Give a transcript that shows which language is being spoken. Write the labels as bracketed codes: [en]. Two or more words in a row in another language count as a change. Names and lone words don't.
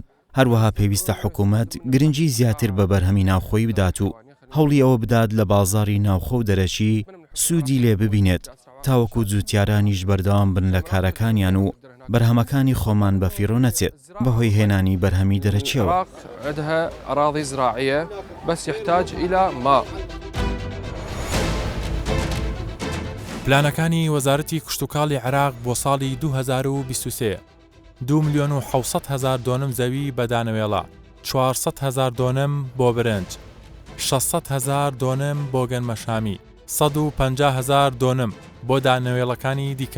[ckb] هەروەها پێویستە حکوومەت گرنگی زیاتر بە بەرهەمی ناوخۆیی بدات و هەوڵی ئەوە بدات لە بازاڕی ناوخۆ و دەرەچی سوودی لێ ببینێت تاوەکو جوتیارانیش بەردەوام بن لە کارەکانیان و بەرهەمەکانی خۆمان بە فیڕۆ نەچێت بەهۆی هێنانی بەرهەمی دەرەچیەوە. [ar] عندها أراضي زراعية بس يحتاج إلى ماء. [ckb] پلانەکانی وەزارەتی کشتتوکاڵی عێراق بۆ ساڵی 2023 2,700,000 دۆنم زەوی بەدانەوێڵە، 400,000 دۆنم بۆ برنج، 600,000 دۆنم بۆ گەنمەشامی، 150,000 دۆنم بۆ دانەوێڵەکانی دیکە.